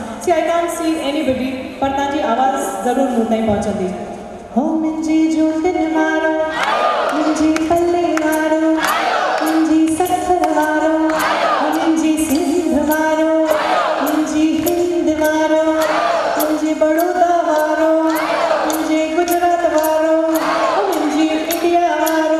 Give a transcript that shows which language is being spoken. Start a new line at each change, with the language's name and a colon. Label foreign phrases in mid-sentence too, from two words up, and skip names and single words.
English: See, I can't see anybody,
Sindhi: पर ताजी आवाज जरूर मुंह ताईं पहुंचंदी। हो मुंहिंजी जोतिन वारो, मुंहिंजी पल्ले वारो, मुंहिंजी सखर वारो, मुंहिंजी सिंध वारो, मुंहिंजी हिंद वारो, मुंहिंजी बड़ौदा वारो, मुंहिंजी गुजरात वारो, मुंहिंजी इंडिया वारो।